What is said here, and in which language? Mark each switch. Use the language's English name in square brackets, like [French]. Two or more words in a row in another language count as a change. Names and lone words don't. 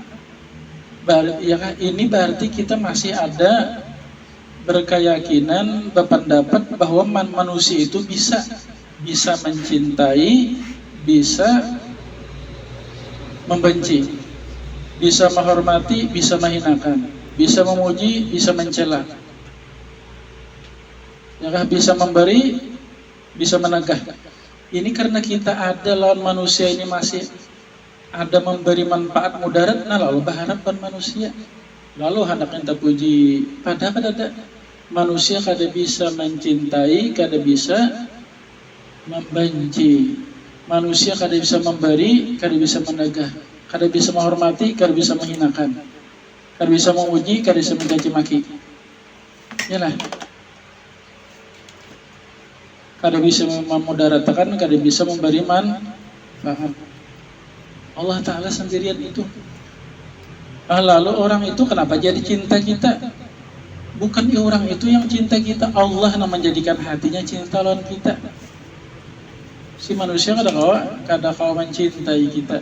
[Banjar] Ya kan, ini berarti kita masih ada berkeyakinan, berpendapat bahwa manusia itu bisa mencintai, bisa membenci, bisa menghormati, bisa menghinakan, bisa memuji, bisa mencela. Ya kan, bisa memberi, bisa menegah. Ini karena kita ada lawan manusia ini masih ada memberi manfaat mudarat, nah lalu berharapkan manusia, lalu hendak minta puji. Padahal ada manusia kada bisa mencintai, kada bisa membenci. Manusia kada bisa memberi, kada bisa menegah. kada bisa menghormati, kada bisa menghinakan, kada bisa memuji, kada bisa mencaci maki. Yalah. Kada bisa memudaratakan, kada bisa memberi manfaat. Allah Ta'ala sendirian itu. Lalu orang itu kenapa jadi cinta kita? Bukan orang itu yang cinta kita, Allah yang menjadikan hatinya cinta lawan kita. Si manusia kada kau mencintai kita.